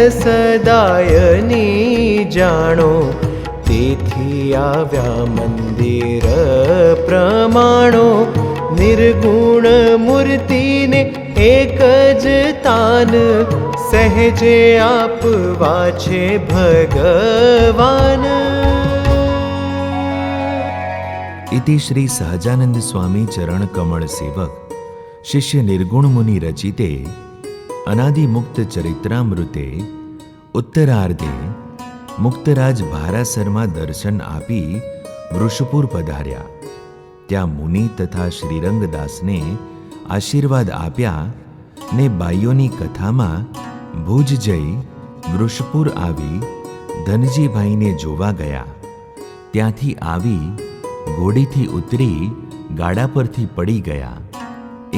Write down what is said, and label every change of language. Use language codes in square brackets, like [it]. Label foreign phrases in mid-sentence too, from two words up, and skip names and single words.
[gu] સદાયની જાણો, તેથી આવ્યા મંદિર પ્રમાણો, નિર્ગુણ મૂર્તિને એક જ તાન, સહેજે આપવા છે ભગવાન. [sa] इति श्री सहजानंद स्वामी चरण कमल सेवक शिष्य निर्गुण मुनि रचिते अनादि मुक्त चरित्रामृते उत्तरार्धे मुक्तराज [gu] भारासરમાં દર્શન આપી વૃષપુર પધાર્યા. ત્યાં મુનિ તથા શ્રીરંગદાસને આશીર્વાદ આપ્યા ને બાઈઓની કથામાં ભુજ જઈ વૃષપુર આવી ધનજીભાઈને જોવા ગયા. ત્યાંથી આવી ઘોડીથી ઉતરી ગાડા પરથી પડી ગયા.